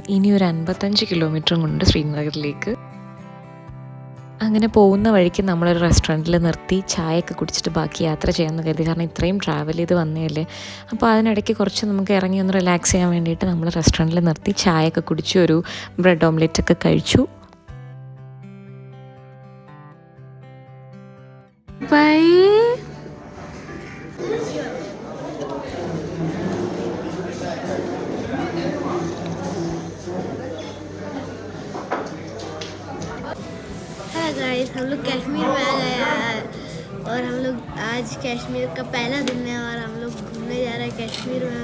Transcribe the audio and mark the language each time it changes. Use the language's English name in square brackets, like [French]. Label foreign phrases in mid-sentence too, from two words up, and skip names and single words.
[Malayalam] ഇനി ഒരു 55 കിലോമീറ്ററും കൊണ്ട് ശ്രീനഗറിലേക്ക്. അങ്ങനെ പോകുന്ന വഴിക്ക് നമ്മളൊരു റെസ്റ്റോറൻറ്റിൽ നിർത്തി ചായയൊക്കെ കുടിച്ചിട്ട് ബാക്കി യാത്ര ചെയ്യാമെന്ന് കരുതി. കാരണം ഇത്രയും ട്രാവൽ ചെയ്ത് വന്നതല്ലേ. അപ്പോൾ അതിനിടയ്ക്ക് കുറച്ച് നമുക്ക് ഇറങ്ങി ഒന്ന് റിലാക്സ് ചെയ്യാൻ വേണ്ടിയിട്ട് നമ്മൾ റെസ്റ്റോറൻറ്റിൽ നിർത്തി ചായയൊക്കെ കുടിച്ചു, ഒരു [English] bread omelette [Malayalam] ഒക്കെ കഴിച്ചു. ബൈ. [Hindi] गाइस, हम लोग कश्मीर में आ गए यार, और हम लोग आज कश्मीर का पहला दिन है और हम लोग घूमने जा रहे हैं कश्मीर में.